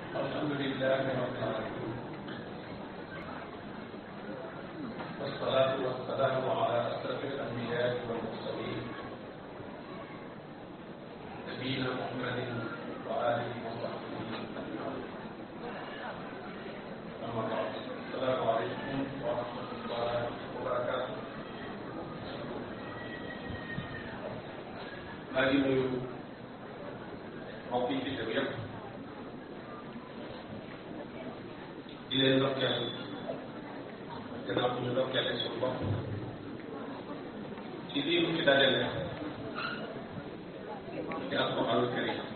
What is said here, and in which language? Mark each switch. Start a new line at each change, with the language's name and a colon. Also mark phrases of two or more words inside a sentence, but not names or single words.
Arabic: الحمد لله رب العالمين والصلاة والسلام على أشرف الأنبياء والمرسلين نبينا محمد وآله وصحبه أجمعين. أما بعد، السلام عليكم ورحمة الله وبركاته.
Wolof: maa ngi nuyu mbokk yi fi teew yëpp di leen ndokkeel gannaaw bu ñu ndokkeelee suñu bopp ci lii mu ci dajale ci
Arabic: القرآن الكريم